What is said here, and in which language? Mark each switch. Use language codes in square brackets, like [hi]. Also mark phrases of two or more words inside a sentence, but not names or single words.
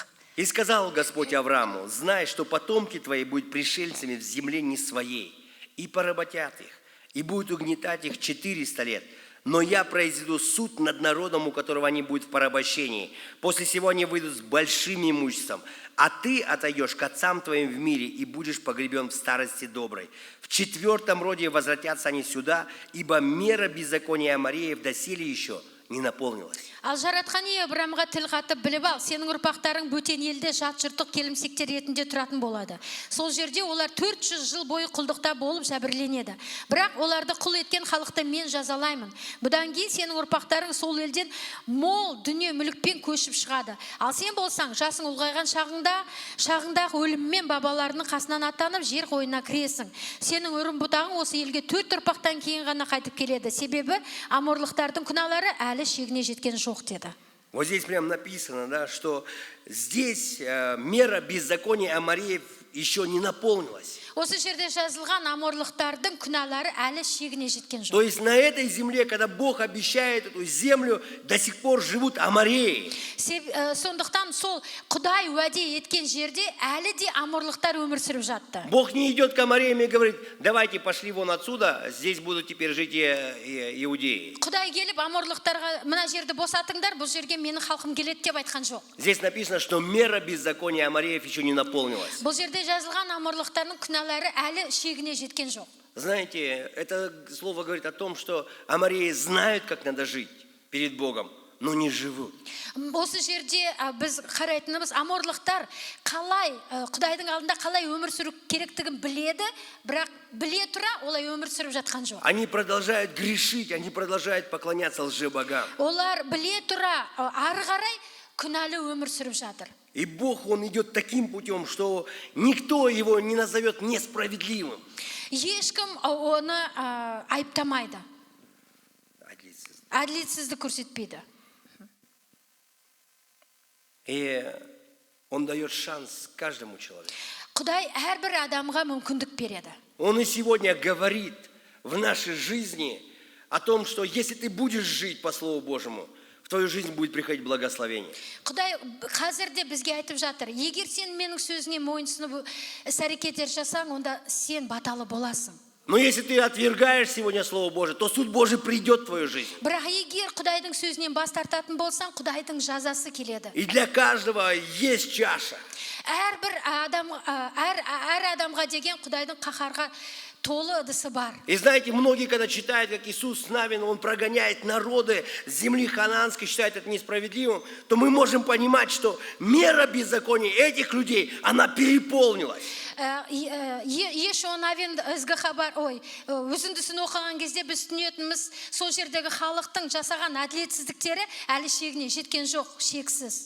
[ru] И сказал Господь Аврааму: знай, что потомки твои будут пришельцами в земле не своей, и поработят их, и будут угнетать их 400 лет. Но я произведу суд над народом, у которого они будут в порабощении. После сего они выйдут с большим имуществом. А ты отойдешь к отцам твоим в мире и будешь погребен в старости доброй. В 4-м роде возвратятся они сюда, ибо мера беззакония Амореев доселе еще не наполнилась. [kk] Ал жаратқан ие Ибраимға тіл қатып біліп ал, сенің ұрпақтарың бөтен елде жат жұрттық келімсектер ретінде тұратын болады. Сол жерде олар 400 жыл бойы құлдықта болып жәбірленеді. Бірақ оларды құл еткен халықты мен жазалаймын. Бұдан кейін сенің ұрпақтарың сол елден мол дүние мүлікпен көшіп шығады. Ал сен болсаң, жасың ұлғайған шағыңда өліммен бабаларының қасынан аттанып жер қойнына кіресің. Сенің үрім бұтағың осы елге 4 ұрпақтан кейін ғана қайтып келеді. Себебі аморлықтардың күнәлары әлі шегіне жеткен жоқ деді. [ru] Вот здесь прям написано, да, что здесь мера беззакония Амареев еще не наполнилась. [kk] Осы жерде жазылған аморлықтардың күнәлары әлі шегіне жеткен жоқ. [ru] То есть на этой земле, когда Бог обещает эту землю, до сих пор живут Амареи. [kk] Сондықтан сол Құдай уәде еткен жерде әлі де аморлықтар өмір сүріп жатты. [ru] Бог не идет к Амареям и говорит: давайте пошли вон отсюда, здесь будут теперь жить иудеи. [kk] Құдай келіп аморлықтарға мына жерді босатыңдар, бұл жерге менің халқым келеді деп айтқан жоқ. [ru] Здесь написано, что мера беззакония Амареев еще не наполнилась. [kk] Бұл жерде жазылған аморлықтардың күнәлары әлі шегіне жеткен жоқ. [ru] Знаете, это слово говорит о том, что Амареи знают, как надо жить перед Богом, но не живут. [kk] Осы жерде біз қарайтынымыз аморлықтар қалай Құдайдың алдында қалай өмір сүру керектігін біледі, бірақ біле тұра олай өмір сүріп жатқан жоқ. [ru] Они продолжают грешить, они продолжают поклоняться лжебогам. [kk] Олар біле тұра ары қарай күнәлі өмір сүріп жатыр. [ru] И Бог, Он идет таким путем, что никто его не назовет несправедливым. [kk] Ешкім оны айыптамайды, әділетсіздік көрсетпейді. [ru] И Он дает шанс каждому человеку. [kk] Құдай әрбір адамға мүмкіндік береді. [ru] Он и сегодня говорит в нашей жизни о том, что если ты будешь жить по Слову Божьему, в твою жизнь будет приходить благословение. [kk] Құдай қазір де бізге айтып жатыр: егер сен менің сөзіне мойынсұнып іс-әрекеттер жасаң, онда сен баталы боласың. [ru] Но если ты отвергаешь сегодня Слово Божие, то суд Божий придет в твою жизнь. [kk] Бірақ егер Құдайдың сөзінен бас тартатын болсаң, Құдайдың жазасы келеді. [ru] И для каждого есть чаша. [kk] Әр адамға деген Құдайдың қаһарға толы ыдысы бар. [ru] И знаете, многие, когда читают, как Иисус Навин, Он прогоняет народы с земли ханаанской, считают это несправедливым, то мы можем понимать, что мера беззакония этих людей, она переполнилась. [kk] Ешуа Навин ізгі хабар, үзіндісін оқыған кезде біз түсінетініміз, сол жердегі халықтың жасаған әділетсіздіктері әлі шегіне жеткен жоқ, шексіз.